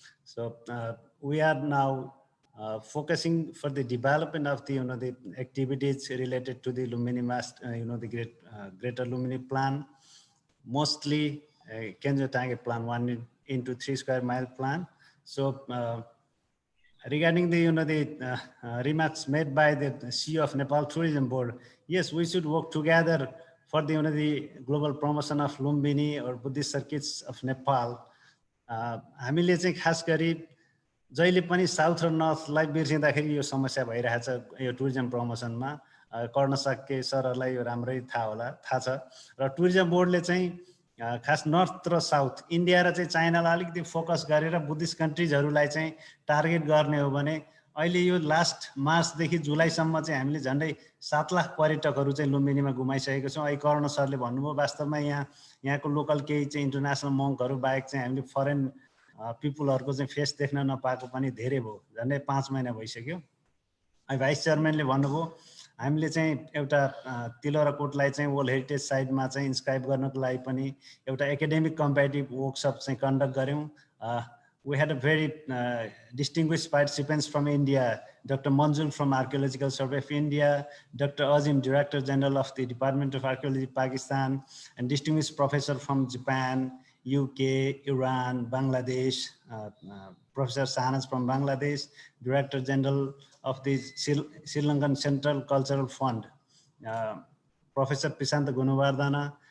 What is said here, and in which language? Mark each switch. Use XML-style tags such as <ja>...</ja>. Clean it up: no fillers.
<en>So we are now focusing for the development of the, the activities related to the Lumbini Master, the Greater Lumbini plan, mostly Kenzo Tange plan, 1 into 3 square mile plan. So regarding the, the remarks made by the CEO of Nepal Tourism Board, yes, we should work together for the, the global promotion of Lumbini or Buddhist circuits of Nepal.</en> <ne>हामीले चाहिँ खास गरी जहिले पनि south र नर्थलाई बिर्सिँदाखेरि यो समस्या भइरहेछ यो टुरिज्म प्रमोसनमा। कर्ण साक्य सरहरूलाई यो राम्रै थाहा छ र टुरिज्म बोर्डले चाहिँ खास नर्थ र साउथ इन्डिया र चाहिँ चाइनालाई अलिकति फोकस गरेर बुद्धिस्ट कन्ट्रिजहरूलाई चाहिँ टार्गेट गर्ने हो भने अहिले यो लास्ट मार्चदेखि जुलाईसम्म चाहिँ हामीले झन्डै 7 लाख पर्यटकहरू चाहिँ लुम्बिनीमा घुमाइसकेको छौँ। अहिले कर्ण सरले भन्नुभयो वास्तवमा यहाँको लोकल केही चाहिँ इन्टरनेसनल मङ्कहरू बाहेक चाहिँ हामीले फरेन पिपुलहरूको चाहिँ फेस देख्न नपाएको पनि धेरै भयो, झन्डै 5 महिना भइसक्यो। भाइस चेयरम्यानले भन्नुभयो हामीले चाहिँ एउटा तिलौराकोटलाई चाहिँ वर्ल्ड हेरिटेज साइटमा चाहिँ इन्स्क्राइब गर्नको लागि पनि एउटा एकाडेमिक कम्पेटिटिभ वर्कसप चाहिँ कन्डक्ट गऱ्यौँ।</ne> <en>We had a very distinguished participants from India, Dr. Manjul from Archaeological Survey of India, Dr. Azim, Director General of the Department of Archaeology, Pakistan, and distinguished professor from Japan, UK, Iran, Bangladesh, Professor Sanas from Bangladesh, Director General of the Sri Lankan Central Cultural Fund, Professor Pisanta Gunawardana.</en>